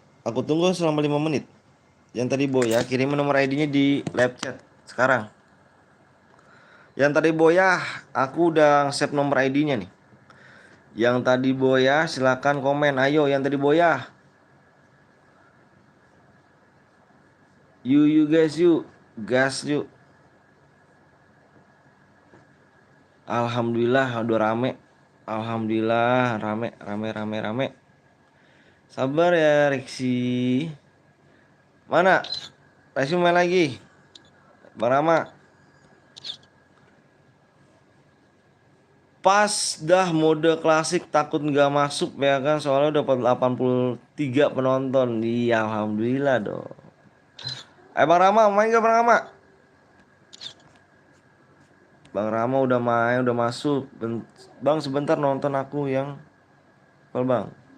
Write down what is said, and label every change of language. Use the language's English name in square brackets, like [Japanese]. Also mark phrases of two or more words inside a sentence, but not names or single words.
[Indonesian] Aku tunggu selama 5 menit. Yang tadi boya kirimin nomor ID-nya di live chat sekarang. Yang tadi boya aku udah save nomor ID-nya nih. Yang tadi boya silakan komen. Ayo yang tadi boya. [English] You guys [Indonesian] yuk. Gas yuk. Alhamdulillah udah rame. Alhamdulillah rame. Sabar ya Rexi. Mana? Rexi main lagi. Bang Rama. Pas dah mode klasik takut nggak masuk ya kan, soalnya dapat 83 penonton. Iya alhamdulillah dong. Bang Rama main gak Bang Rama? Bang Rama udah main, udah masuk. Bang sebentar nonton aku yang bang.